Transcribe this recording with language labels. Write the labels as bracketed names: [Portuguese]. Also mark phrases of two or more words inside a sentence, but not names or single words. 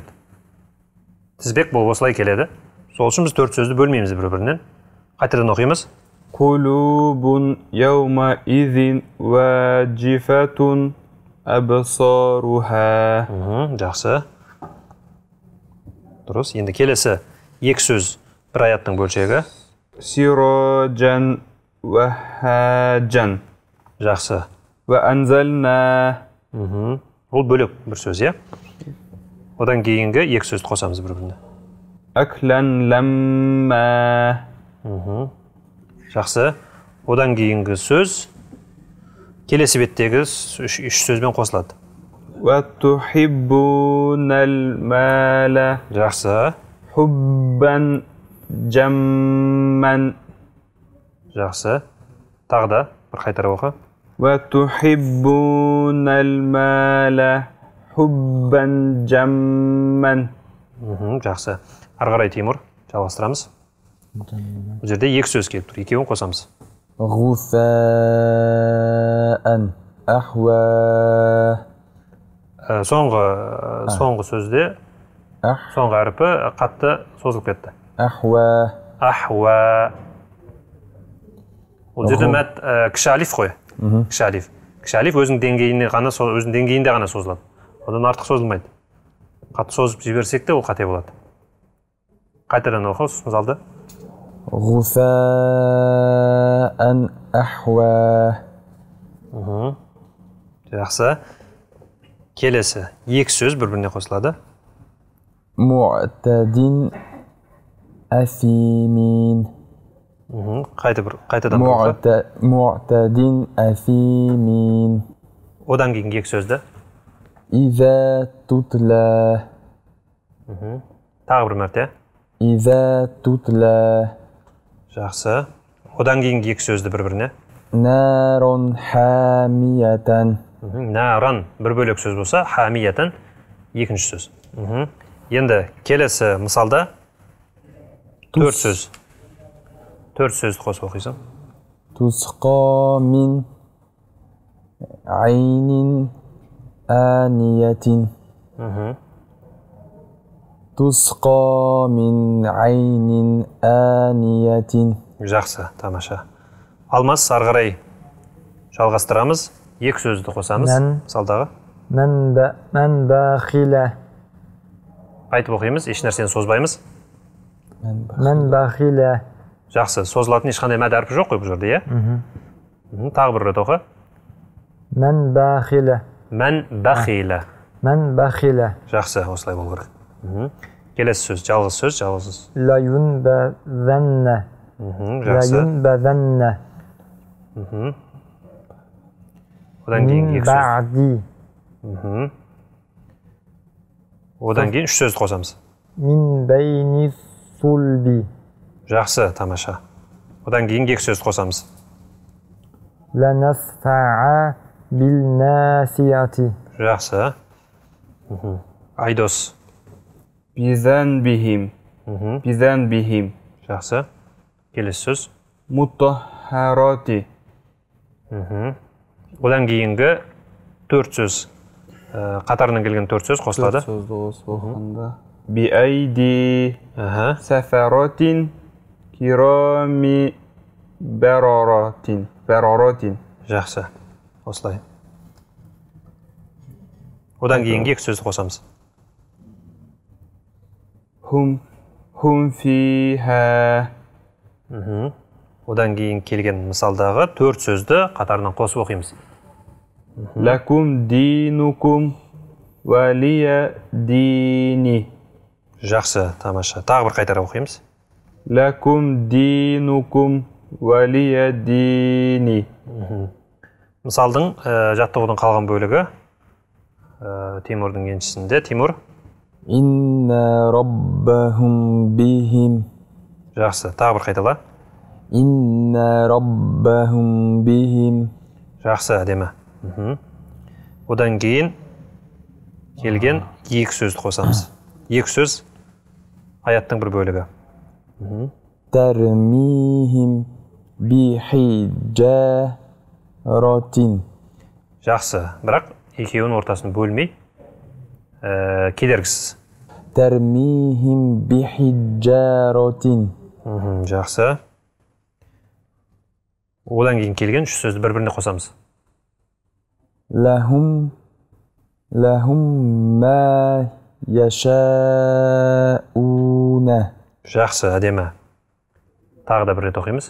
[Kazakh] Тізбек бұл осылай келеді. Сол үшін біз төрт сөзді бөлмейміз бір-бірінен. Қайтадан оқимыз. [Arabic] قلوب يومئذ واجفة أبصارها [Kazakh] Жақсы. Дұрыс. Енді келесі екі сөз бір аяттың бөлшегі. [Arabic] سراجا وهاجا [Kazakh] Жақсы. [Arabic] وأنزلنا [Kazakh] Ол бөлек бір сөз, е? Одан кейінгі екі сөзді қосамыз бір-біріне. [Arabic] أكلا لما [Kazakh] Жақсы. Одан кейінгі сөз келесі беттегі үш сөзбен қосылады. [Arabic] وتحبون المال [Kazakh] Жақсы. [Arabic] حبا جما [Kazakh] Жақсы. Тағы да бір қайтара оқы. [Arabic] وتحبون المال حبا جما [Kazakh] Жақсы. Ары қарай Тимур, жалғастырамыз. Бұл жерде екі сөз келіп тұр, екеуін қосамыз. [Arabic] غثاء أحوى [Kazakh] Соңғы сөзде соңғы әріпі қатты созылып кетті. [Arabic] أحوى Ахуа. [Kazakh] Бұл жерде мәт кіші алиф қой. Кіші алиф. Кіші алиф өзінің деңгейінде ғана созылады. Одан артық созылмайды. Қатты созып жіберсек те ол қате болады. Қайтадан оқы, мысалды. [Arabic] غثاء أحوى [Kazakh] Жақсы. Келесі екі сөз бір-біріне қосылады. [Arabic] معتد أثيم [Kazakh] Қайтадан оқы. [Arabic] معتد أثيم [Kazakh] Одан кейін екі сөзді. [Arabic] إذا تتلى [Kazakh] Тағы бір мәрте. [Arabic] إذا تتلى [Kazakh] Жақсы. Одан кейінгі екі сөзді бір-біріне. [Arabic] نار حامية [Kazakh] Наран бір бөлек сөз болса, хамиятан екінші сөз. Енді келесі мысалда төрт сөз. Төрт сөзді қосып оқисың. [Arabic] تسقى من عين آنية تسقى من عين آنية [Kazakh] Жақсы, тамаша. Алмас, ары қарай жалғастырамыз. Екі сөзді қосамыз. Мысалдағы. [Arabic] من بخل [Kazakh] Айтып оқимыз, еш нәрсені созбаймыз. [Arabic] من بخل [Kazakh] Жақсы, созылатын ешқандай мәд әрпі жоқ қой бұл жерде, иә? Тағы бір рет оқы. [Arabic] من بخل من بخل. من بخل [Kazakh] Жақсы, осылай болу керек. Келесі сөз, жалғыз сөз, жалғыз. [Arabic] لينبذن [Kazakh] Жақсы. [Arabic] لينبذن [Kazakh] Одан кейін [Arabic] من [Kazakh] екі сөз. [Arabic] بعد [Kazakh] Одан кейін үш сөзді қосамыз. [Arabic] من بين الصلب [Kazakh] Жақсы, тамаша. Одан кейін екі сөзді қосамыз. [Arabic] لنسفع بالناسية [Kazakh] Жақсы. Айдос. [Arabic] بذنبهم بذنبهم [Kazakh] Жақсы. Келесі сөз. [Arabic] مطهرات [Kazakh] Одан кейінгі төрт сөз. Қатарынан келген төрт сөз қосылады. сөзді қосып оқығанда بأيدي Аха. [Arabic] سفرات كرام بررات [Kazakh] Жақсы. Осылай. Одан кейінгі екі сөзді қосамыз. [Arabic] هم فيها [Kazakh] Одан кейін келген мысалдағы төрт сөзді қатарынан қосып оқимыз. [Arabic] لكم دينكم ولي ديني [Kazakh] Жақсы, тамаша. Тағы бір қайтара оқимыз. [Arabic] لكم دينكم ولي ديني [Kazakh] Мысалдың жаттығудың қалған бөлігі Тимурдың еншісінде. Тимур. [Arabic] إن ربهم بهم [Kazakh] Жақсы. Тағы бір қайтала. [Arabic] إن ربهم بهم [Kazakh] Жақсы, әдемі. Одан кейін келген екі сөзді қосамыз. Екі сөз аяттың бір бөлігі. [Arabic] ترميهم بحجارة [Kazakh] Жақсы, бірақ екеуінің ортасын бөлмей кедергісіз. [Arabic] ترميهم بحجارة [Kazakh] Жақсы. Одан кейін келген үш сөзді бір-біріне қосамыз. [Arabic] لهم ما يشاءون [Kazakh] Жақсы, әдемі. Тағы да бір рет оқимыз.